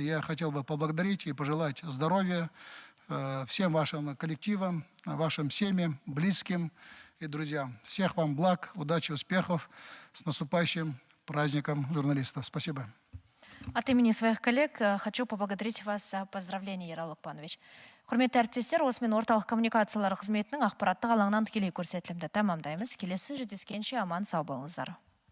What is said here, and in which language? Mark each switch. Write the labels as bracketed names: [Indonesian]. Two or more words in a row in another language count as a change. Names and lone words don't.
[Russian] Я хотел бы поблагодарить и пожелать здоровья всем вашим коллективам, вашим семьям, близким и друзьям. Всех вам благ, удачи, успехов. С наступающим праздником журналистов. Спасибо. От имени своих коллег хочу поблагодарить вас за поздравления, Ералы Лукпанович. [Kazakh] Құрметті әріптестер, осымен орталық коммуникациялар қызметінің ақпараттық алаңнан тікелей көрсетілімді тәмамдаймыз. Келесі жүздескенше аман сау болыңыздар.